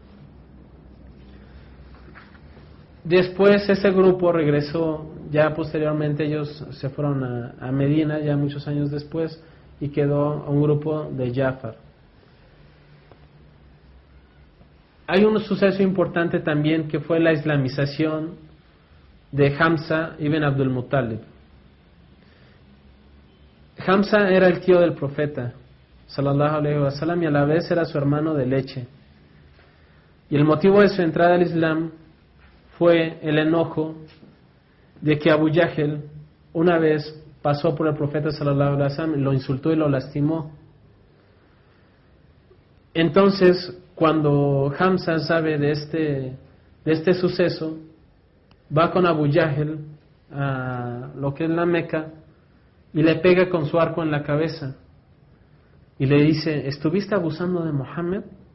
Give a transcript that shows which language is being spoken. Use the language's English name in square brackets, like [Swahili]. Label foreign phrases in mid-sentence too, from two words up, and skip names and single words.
[Spanish] Después ese grupo regresó, ya posteriormente ellos se fueron a Medina, ya muchos años después, y quedó un grupo de Jafar. Hay un suceso importante también, que fue la islamización de Hamza ibn Abdul Muttalib. Hamza era el tío del profeta [Arabic] صلى الله عليه وسلم, [Spanish] y a la vez era su hermano de leche. Y el motivo de su entrada al Islam fue el enojo de que Abu Jahl una vez pasó por el profeta [Arabic] صلى الله عليه وسلم, [Spanish] lo insultó y lo lastimó. Entonces, cuando Hamza sabe de este suceso, va con Abu Jahl a lo que es la Meca y le pega con su arco en la cabeza y le dice: ¿estuviste abusando de Mohammed?